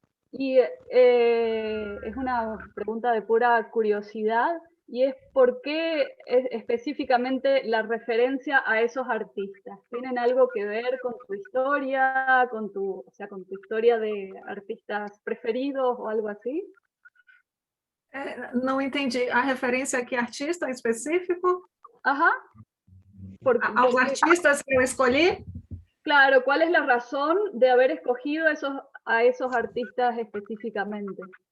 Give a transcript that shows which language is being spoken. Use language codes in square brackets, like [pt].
[es] Y es una pregunta de pura curiosidad. Y es por qué específicamente la referencia a esos artistas. ¿Tienen algo que ver con tu historia, con tu historia de artistas preferidos o algo así? [pt] Não entendi. A referência aqui, artista específico? Ajá. Aos artistas que eu escolhi? [es] Claro, ¿cuál es la razón de haber escogido a esos artistas específicamente?